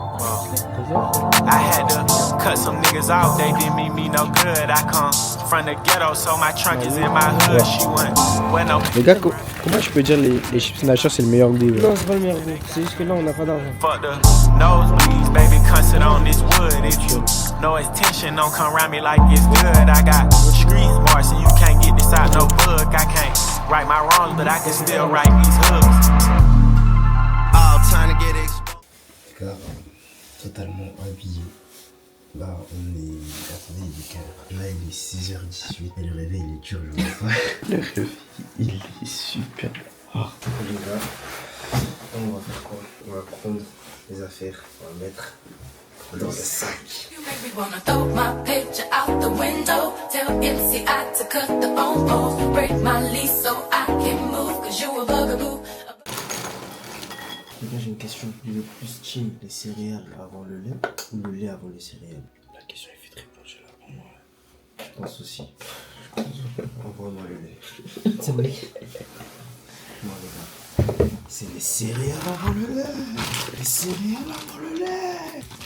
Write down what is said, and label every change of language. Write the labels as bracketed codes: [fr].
[en] I had to cut some niggas off, they didn't mean me no good. I come from the ghetto, so my trunk is in my hood. She went, well, no. [fr] Les gars, comment tu peux dire les chips nature c'est le meilleur goût? Non, c'est pas le meilleur goût. C'est juste que là, on n'a pas d'argent. [en] Fuck the nosebleeds, baby, constant on this wood. If you know it's tension, don't come around me like it's good. I got street smart, so you can't get this out no book. I can't right my wrongs, but I can still write these hooks. All trying to get exposed. [fr] Car totalement habillé. Là, on est. Attendez, il est quelle heure? Là, il est 6h18 et le réveil, il est dur, je vois pas. Le réveil, il est super. Les gars, on va faire quoi? On va prendre les affaires, on va mettre dans le sac. [en] You make me wanna throw my picture out the window. Tell MCI to cut the phone calls. Break my lease so I can move. Cause you a bugaboo. [fr] Les gars, j'ai une question. Le plus cheap, les céréales avant le lait ou le lait avant les céréales? La question est vite répondue là pour moi. Je pense aussi. Envoie-moi le lait. C'est vrai. Moi, les gars, c'est les céréales avant le lait. Les céréales avant le lait.